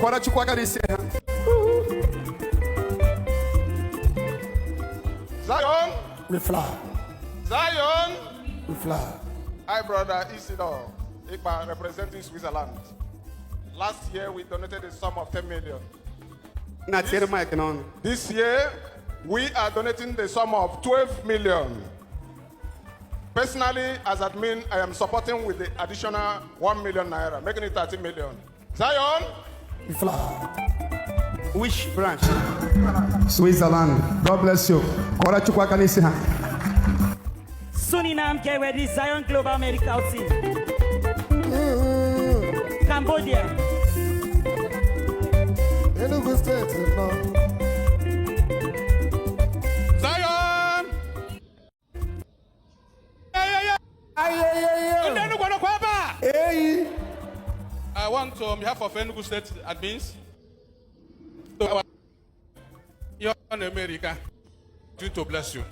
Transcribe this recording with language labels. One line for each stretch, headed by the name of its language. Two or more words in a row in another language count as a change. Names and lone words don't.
Igbo: Kwara chukwu aka n'isi ha.
English: Zion. We fly. Zion. We fly. Hi, brother Isidore Ikpa, representing Switzerland. Last year, we donated a sum of 10 million. This year, we are donating the sum of 12 million. Personally, as admin, I am supporting with the additional 1 million naira, making it 30 million. Zion. We fly. Which branch? Switzerland. God bless you.
Igbo: Kwara chukwu aka n'isi ha.
English: Suriname, get ready, Zion Global Medical Team. Cambodia. Enugu State, no. Zion. I want to, on behalf of Enugu State admins, to America, to bless you.